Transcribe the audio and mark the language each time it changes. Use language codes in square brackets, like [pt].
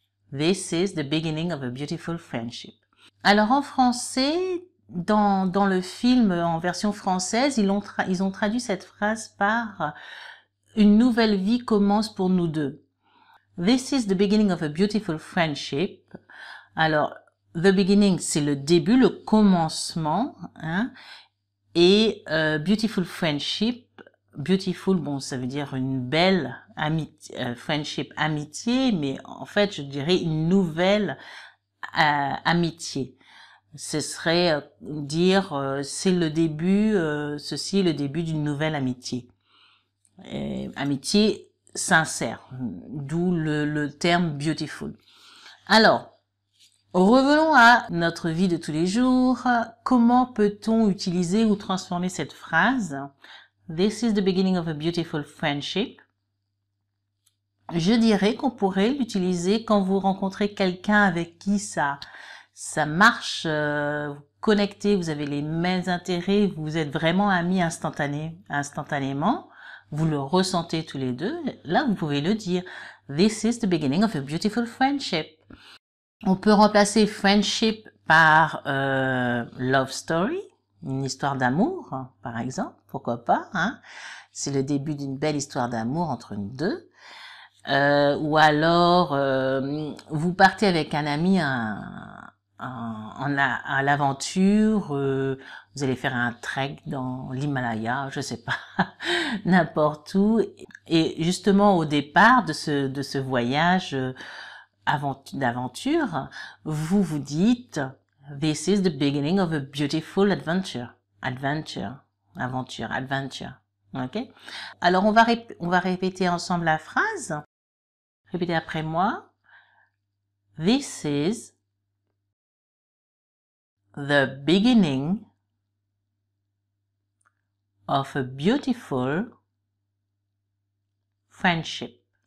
[en] This is the beginning of a beautiful friendship. [fr] Alors en français, dans le film en version française, ils ont traduit cette phrase par Une nouvelle vie commence pour nous deux. [en] This is the beginning of a beautiful friendship. [fr] Alors, [en] the beginning, [fr] c'est le début, le commencement, hein. Et [en] beautiful friendship, beautiful, [fr] bon, ça veut dire une belle amitié, friendship, amitié, mais en fait, je dirais une nouvelle amitié. Ce serait dire, c'est le début, ceci est le début d'une nouvelle amitié. Amitié sincère, d'où le terme beautiful. Alors, revenons à notre vie de tous les jours. Comment peut-on utiliser ou transformer cette phrase? [en] This is the beginning of a beautiful friendship. [fr] Je dirais qu'on pourrait l'utiliser quand vous rencontrez quelqu'un avec qui ça marche, vous connectez, vous avez les mêmes intérêts, vous êtes vraiment amis instantanément. Vous le ressentez tous les deux. Là, vous pouvez le dire. [en] This is the beginning of a beautiful friendship. [fr] On peut remplacer friendship par [en] love story, [fr] une histoire d'amour, par exemple, pourquoi pas, hein? C'est le début d'une belle histoire d'amour entre nous deux. Ou alors, vous partez avec un ami à l'aventure, vous allez faire un trek dans l'Himalaya, je sais pas, n'importe où. Et justement, au départ de ce voyage d'aventure, vous vous dites [en] This is the beginning of a beautiful adventure. [fr] Adventure. Ok? Alors, on va répéter ensemble la phrase. Répétez après moi. [en] This is the beginning of a beautiful friendship.